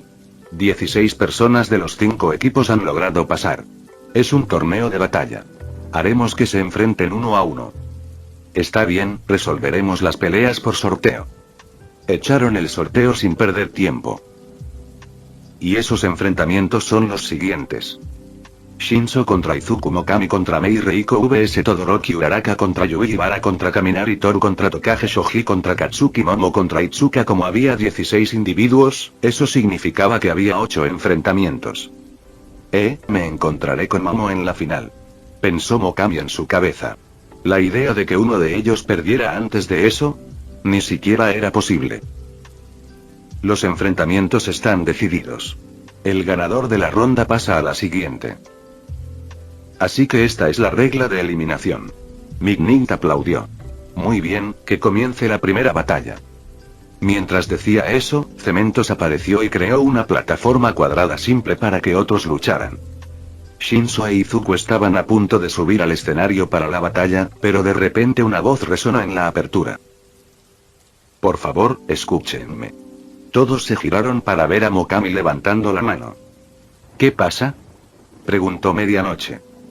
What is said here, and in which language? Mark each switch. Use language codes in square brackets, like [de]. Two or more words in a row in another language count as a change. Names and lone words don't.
[es] 16 personas de los 5 equipos han logrado pasar. Es un torneo de batalla. Haremos que se enfrenten 1 a 1. Está bien, resolveremos las peleas por sorteo. Echaron el sorteo sin perder tiempo. Y esos enfrentamientos son los siguientes. Shinso contra Izuku, Mokami contra Mei, Reiko vs Todoroki, Uraraka contra Yui, Ibara contra Kaminari, Toru contra Tokage, Shoji contra Katsuki, Momo contra Itsuka. Como había 16 individuos, eso significaba que había 8 enfrentamientos. Me encontraré con Momo en la final. Pensó Mokami en su cabeza. La idea de que uno de ellos perdiera antes de eso, ni siquiera era posible. Los enfrentamientos están decididos. El ganador de la ronda pasa a la siguiente. Así que esta es la regla de eliminación. McNeil aplaudió. Muy bien, que comience la primera batalla. Mientras decía eso, Cementos apareció y creó una plataforma cuadrada simple para que otros lucharan. Shinso e Izuku estaban a punto de subir al escenario para la batalla, pero de repente una voz resonó en la apertura. Por favor, escúchenme. Todos se giraron para ver a Mokami levantando la mano. ¿Qué pasa?, preguntó Medianoche.